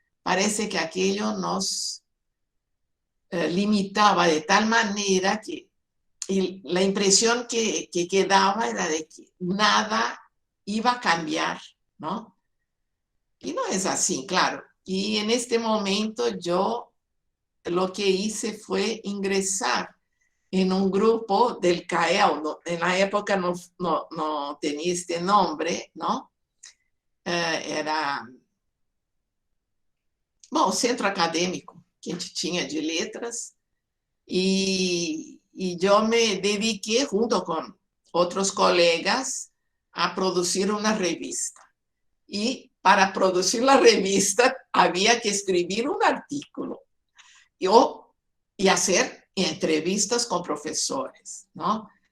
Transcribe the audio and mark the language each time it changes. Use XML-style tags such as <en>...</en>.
<es>Parece que aquello nos limitaba de tal manera que la impresión que quedaba era de que nada iba a cambiar, ¿no? Y no es así, claro. Y en este momento yo lo que hice fue ingresar en un grupo del CAEL. En la época no tenía este nombre, ¿no?</es> <pt>Era o centro acadêmico que a gente tinha de letras.</pt> <es>Y yo me dediqué junto con otros colegas a producir una revista. Y para producir la revista había que escribir un artículo y hacer entrevistas con profesores, ¿no?</es>